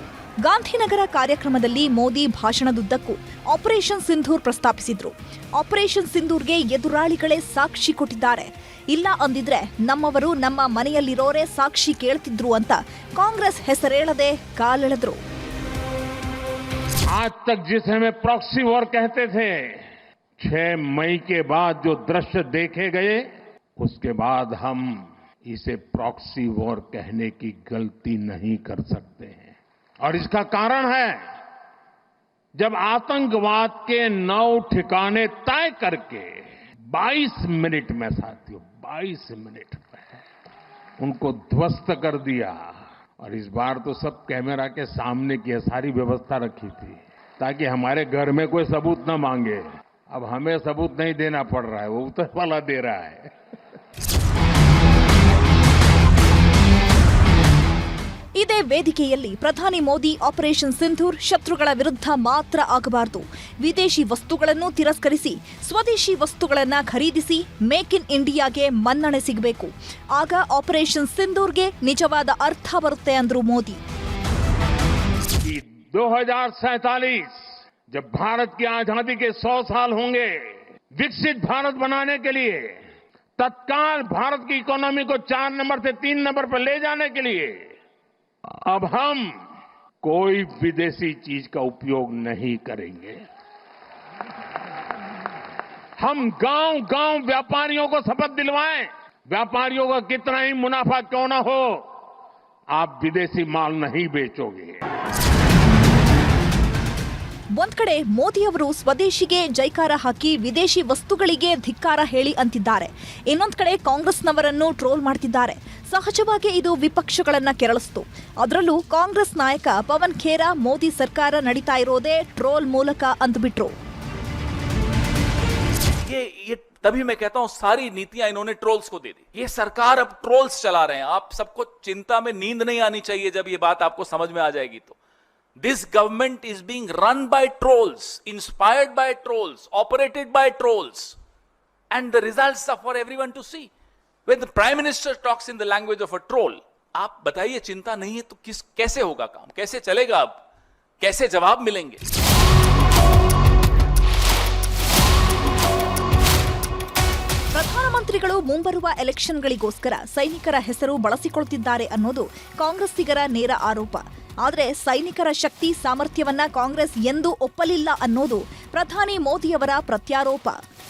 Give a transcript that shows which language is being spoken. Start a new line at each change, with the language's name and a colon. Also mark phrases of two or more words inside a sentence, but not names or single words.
Kannada: ಗಾಂಧಿನಗರ ಕಾರ್ಯಕ್ರಮದಲ್ಲಿ ಮೋದಿ ಭಾಷಣದುದ್ದಕ್ಕೂ ಆಪರೇಷನ್ ಸಿಂಧೂರ್ ಪ್ರಸ್ತಾಪಿಸಿದ್ರು. ಆಪರೇಷನ್ ಸಿಂಧೂರ್ಗೆ ಎದುರಾಳಿಗಳೇ ಸಾಕ್ಷಿ ಕೊಟ್ಟಿದ್ದಾರೆ. ಇಲ್ಲ ಅಂದಿದ್ರೆ ನಮ್ಮವರು ನಮ್ಮ ಮನೆಯಲ್ಲಿರೋರೇ ಸಾಕ್ಷಿ ಕೇಳ್ತಿದ್ರು ಅಂತ ಕಾಂಗ್ರೆಸ್ ಹೆಸರೇಳದೆ ಕಾಲೆಳೆದ್ರು.
Hindi: आज तक जिसे हमें
English: proxy war
Hindi: कहते थे, 6 मई के बाद जो दृश्य देखे गए, उसके बाद हम इसे
English: proxy war
Hindi: कहने की गलती नहीं कर सकते हैं. और इसका कारण है, जब आतंकवाद के 9 ठिकाने तय करके 22 मिनट में, साथियों 22 मिनट में उनको ध्वस्त कर दिया. और इस बार तो सब कैमरा के सामने की सारी व्यवस्था रखी थी ताकि हमारे घर में कोई सबूत न मांगे. अब हमें सबूत नहीं देना पड़ रहा है, वो ऊपर वाला दे रहा है.
Kannada: ಇದೇ ವೇದಿಕೆಯಲ್ಲಿ ಪ್ರಧಾನಿ ಮೋದಿ ಆಪರೇಷನ್ ಸಿಂಧೂರ್ ಶತ್ರುಗಳ ವಿರುದ್ಧ ಮಾತ್ರ ಆಗಬಾರದು, ವಿದೇಶಿ ವಸ್ತುಗಳನ್ನು ತಿರಸ್ಕರಿಸಿ ಸ್ವದೇಶಿ ವಸ್ತುಗಳನ್ನು ಖರೀದಿಸಿ ಮೇಕ್ ಇನ್ ಇಂಡಿಯಾಗೆ ಮನ್ನಣೆ ಸಿಗಬೇಕು. ಆಗ ಆಪರೇಷನ್ ಸಿಂಧೂರ್ಗೆ ನಿಜವಾದ ಅರ್ಥ ಬರುತ್ತೆ ಅಂದ್ರು ಮೋದಿ.
Hindi: 2047 जब भारत की आजादी के 100 साल होंगे, विकसित भारत बनाने के लिए तत्काल भारत की इकोनॉमी को 4 नंबर से 3 नंबर पर ले जाने के लिए अब हम कोई विदेशी चीज का उपयोग नहीं करेंगे. हम गांव-गांव व्यापारियों को शपथ दिलवाएं, व्यापारियों का कितना ही मुनाफा क्यों न हो, आप विदेशी माल नहीं बेचोगे.
Kannada: ಒಂದ್ ಕಡೆ ಮೋದಿ ಅವರು ಸ್ವದೇಶಿಗೆ ಜೈಕಾರ ಹಾಕಿ ವಿದೇಶಿ ವಸ್ತುಗಳಿಗೆ ಧಿಕ್ಕಾರ ಹೇಳಿ ಅಂತಿದ್ದಾರೆ. ಇನ್ನೊಂದ್ ಕಡೆ ಕಾಂಗ್ರೆಸ್ನವರನ್ನು ಟ್ರೋಲ್ ಮಾಡ್ತಿದ್ದಾರೆ. ಸಹಜವಾಗಿ ಇದು ವಿಪಕ್ಷಗಳನ್ನ ಕೆರಳಿಸಿತು. ಅದರಲ್ಲೂ ಕಾಂಗ್ರೆಸ್ ನಾಯಕ ಪವನ್ ಖೇರಾ ಮೋದಿ ಸರ್ಕಾರ ನಡೀತಾ ಇರೋದೇ ಟ್ರೋಲ್ ಮೂಲಕ ಅಂದ್ಬಿಟ್ರು.
Hindi: ये तभी मैं कहता हूं सारी नीतियां इन्होंने ट्रोल्स को दे दी. ये सरकार अब ट्रोल्स चला रहे हैं. आप सबको चिंता में नींद नहीं आनी चाहिए जब ये बात आपको समझ में आ जाएगी तो.
English: This government is being run by trolls, inspired by trolls, operated by trolls. And the results are for everyone to see. When the Prime Minister talks in the language of a troll,
Hindi: आप बताइए चिंता नहीं है तो कैसे होगा काम? कैसे चलेगा अब? कैसे जवाब मिलेंगे?
Kannada: ಪ್ರಧಾನಮಂತ್ರಿಗಳು ಮುಂಬರುವ ಎಲೆಕ್ಷನ್ಗಳಿಗೋಸ್ಕರ ಸೈನಿಕರ ಹೆಸರು ಬಳಸಿಕೊಳ್ತಿದ್ದಾರೆ ಅನ್ನೋದು ಕಾಂಗ್ರೆಸ್ಸಿಗರ ನೇರ ಆರೋಪ. ಆದರೆ ಸೈನಿಕರ ಶಕ್ತಿ ಸಾಮರ್ಥ್ಯವನ್ನ ಕಾಂಗ್ರೆಸ್ ಎಂದೂ ಒಪ್ಪಲಿಲ್ಲ ಅನ್ನೋದು ಪ್ರಧಾನಿ ಮೋದಿಯವರ ಪ್ರತ್ಯಾರೋಪ.